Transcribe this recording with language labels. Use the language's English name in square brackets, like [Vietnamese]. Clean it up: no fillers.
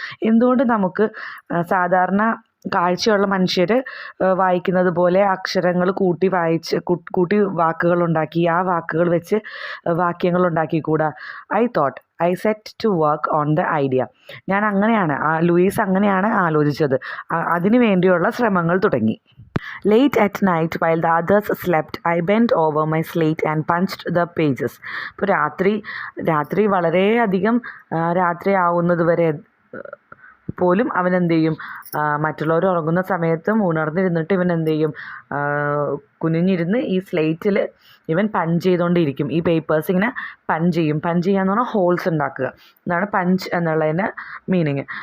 [Malayalam] എന്തുകൊണ്ട് നമുക്ക് സാധാരണ കാഴ്ചയുള്ള മനുഷ്യർ വായിക്കുന്നത് പോലെ അക്ഷരങ്ങൾ കൂട്ടി വാക്കുകളുണ്ടാക്കി ആ വാക്കുകൾ വെച്ച് വാക്യങ്ങളുണ്ടാക്കിക്കൂടാ? [English] I set to work on the idea. [Malayalam] ഞാൻ അങ്ങനെയാണ്, ലൂയിസ് അങ്ങനെയാണ് ആലോചിച്ചത്. അതിനു വേണ്ടിയുള്ള ശ്രമങ്ങൾ തുടങ്ങി. [English] Late at night, while the others slept, I bent over my slate and punched the pages. [Malayalam] ഇപ്പോൾ രാത്രി വളരെയധികം രാത്രി ആവുന്നത് വരെ പോലും അവൻ എന്ത് ചെയ്യും, മറ്റുള്ളവർ ഉറങ്ങുന്ന സമയത്തും ഉണർന്നിരുന്നിട്ട് ഇവൻ എന്ത് ചെയ്യും, കുനിഞ്ഞിരുന്ന് ഈ സ്ലേറ്റിൽ ഇവൻ പഞ്ച് ചെയ്തുകൊണ്ടിരിക്കും. ഈ പേപ്പേഴ്സ് ഇങ്ങനെ പഞ്ച് ചെയ്യാന്ന് പറഞ്ഞാൽ ഹോൾസ് ഉണ്ടാക്കുക എന്നാണ് പഞ്ച് എന്നുള്ളതിൻ്റെ മീനിങ്.